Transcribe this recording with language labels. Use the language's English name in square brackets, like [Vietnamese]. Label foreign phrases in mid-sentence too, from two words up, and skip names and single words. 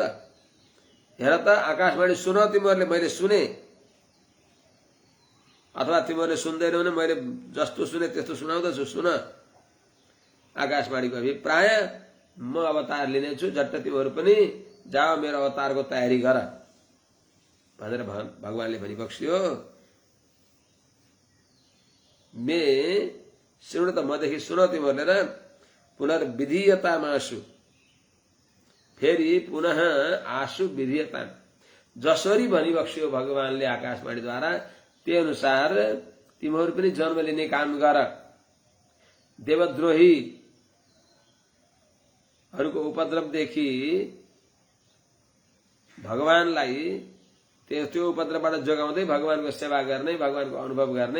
[Nepali] हेर त आकाशवाणी सुन, तिमीहरूले मैले सुने, अथवा तिमीहरूले सुन्दैनौ भने मैले जस्तो सुने त्यस्तो सुनाउँदछु, सुन। आकाशवाणीको अभिप्राय, म अवतार लिनेछु, झट्ट तिमीहरू पनि जाओ मेरो अवतारको तयारी गर भनेर भगवानले भनिबक्स्यो। [Sanskrit] मे शृणु [Nepali] त मदेखि सुन तिमीहरूले र पुनर्विधीयतामाशु, फेरि [Sanskrit] पुनः आशु विधीयता, [Nepali] जसरी भनिबक्स्यो भगवानले आकाशवाणीद्वारा त्यही अनुसार तिमीहरू पनि जन्म लिने काम गर। देवद्रोहीहरूको उपद्रवदेखि भगवानलाई त्यो उपद्रवबाट जोगाउँदै भगवानको सेवा गर्ने, भगवानको अनुभव गर्ने।